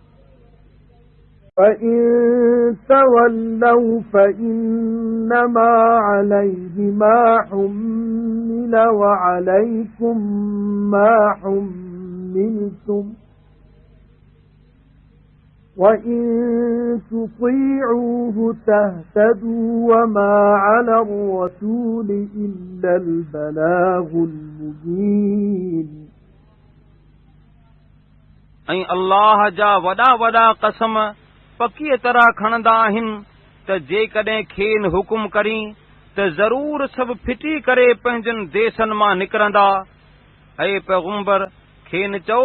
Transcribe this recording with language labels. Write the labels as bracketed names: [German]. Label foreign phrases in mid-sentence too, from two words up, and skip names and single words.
[Arabic] فإن تولوا فإنما عليه ما حمل وعليكم ما حملتم وإن تطيعوه تهتدوا وما على الرسول إلا البلاغ المبين [Sindhi] ऐं अल्लाह जा वॾा वॾा कसम पकीअ तरह खणंदा आहिनि त जेकॾहिं खेनि हुकुम करी त ज़रूर सभु फिटी करे पंहिंजनि देसनि मां निकिरंदा ऐं पैगुंबर खेनि चओ